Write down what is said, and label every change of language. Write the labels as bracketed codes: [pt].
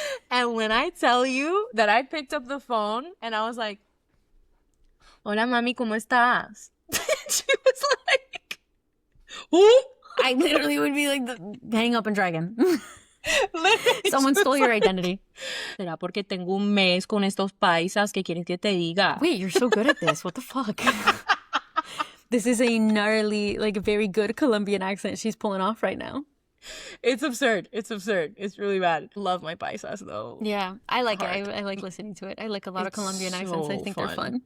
[en] And when I tell you that I picked up the phone and I was like, [es] "Hola mami, ¿cómo estás?" [en] She was like, "Who?" I literally would be like hang up and dragon. Someone stole your identity. [es] ¿Será porque tengo un mes con estos paisas que quieres que te diga? [en] Wait, you're so good at this. What the fuck? This is a gnarly, like very good Colombian accent she's pulling off right now. It's absurd. It's really bad. Love my paisas though. Yeah, I like it. I like listening to it. I like a lot of Colombian accents. I think they're fun.